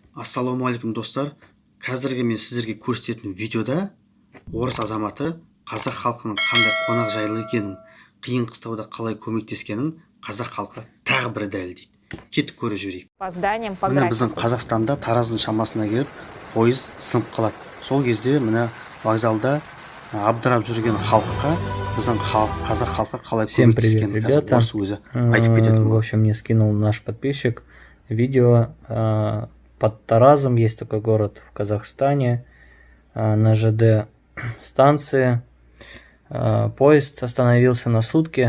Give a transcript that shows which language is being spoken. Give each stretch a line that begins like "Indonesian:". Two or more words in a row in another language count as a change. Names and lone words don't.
Kazakh: Ассалаумағалейкум достар. Қазіргі мен сіздерге көрсететін видеода орыс азаматы қазақ халқының қандай қонақжайлы екенін, қиын қыстауда қалай көмектескенін қазақ халқы тағы бір дәлелдейді. Кетіп көріп жіберейік. Міне біздің Қазақстанда Тараздың шамасына келіп пойыз сынып қалады. Сол кезде міне вокзалда абдырап жүрген халыққа біздің қазақ халқы қалай көмектескенін қазір орыс өзі айтып кетеді.
Russian: В общем, мне скинул наш подписчик видео. Под Таразом есть такой город в Казахстане. На ЖД станции поезд остановился на сутки.